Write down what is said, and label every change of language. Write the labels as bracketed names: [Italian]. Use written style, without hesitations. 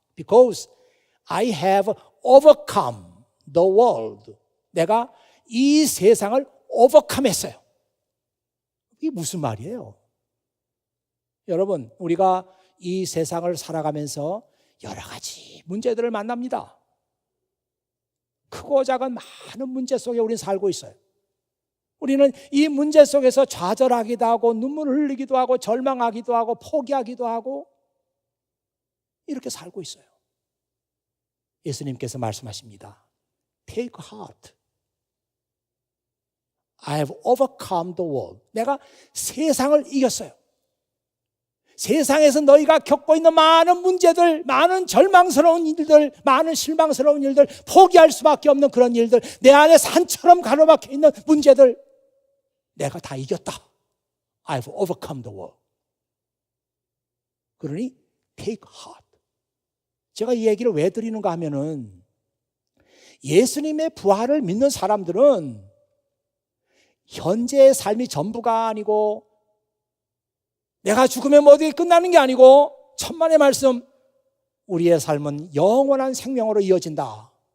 [English] Because I have overcome the world. [Korean] 내가 이 세상을 overcome 했어요. 이게 무슨 말이에요? 여러분, 우리가 이 세상을 살아가면서 여러 가지 문제들을 만납니다. 크고 작은 많은 문제 속에 우리는 살고 있어요. 우리는 이 문제 속에서 좌절하기도 하고 눈물을 흘리기도 하고 절망하기도 하고 포기하기도 하고 이렇게 살고 있어요. 예수님께서 말씀하십니다. [English] Take heart. I have overcome the world. [Korean] 내가 세상을 이겼어요. 세상에서 너희가 겪고 있는 많은 문제들, 많은 절망스러운 일들, 많은 실망스러운 일들, 포기할 수밖에 없는 그런 일들, 내 안에 산처럼 가로막혀 있는 문제들, 내가 다 이겼다. [English] I have overcome the world. [Korean] 그러니 [English] take heart. [Korean] 제가 이 얘기를 왜 드리는가 하면은 예수님의 부활을 믿는 사람들은 현재의 삶이 전부가 아니고 내가 죽으면 모두 끝나는 게 아니고 천만의 말씀, 우리의 삶은 영원한 생명으로 이어진다.